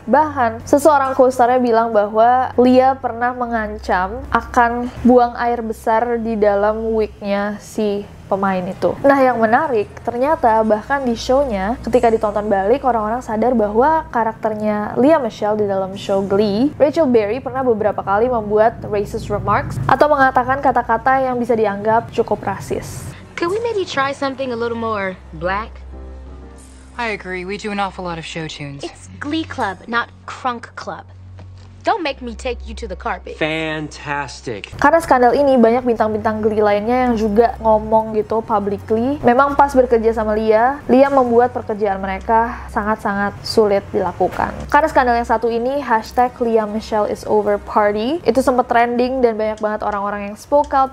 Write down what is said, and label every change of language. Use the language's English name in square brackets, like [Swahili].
[Indonesian] Bahkan seseorang co-starnya bilang bahwa Lea pernah mengancam akan buang air besar di dalam wignya si pemain itu. Nah yang menarik, ternyata bahkan di show-nya ketika ditonton balik, orang-orang sadar bahwa karakternya Lea Michele di dalam show Glee, Rachel Berry pernah beberapa kali membuat racist remarks atau mengatakan kata-kata yang bisa dianggap cukup rasis. [English] Could we maybe try something a little more black? I agree, we do an awful lot of show tunes. It's Glee Club, not Crunk Club. Don't make me take you to the carpet. Fantastic. [Indonesian] Karena skandal ini, banyak bintang-bintang Glee lainnya yang juga ngomong gitu publicly. Memang pas bekerja sama Lia membuat pekerjaan mereka sangat-sangat sulit dilakukan. Karena skandal yang satu ini, hashtag Lea Michele is over party, itu sempat trending dan banyak banget orang-orang yang [English] spoke out.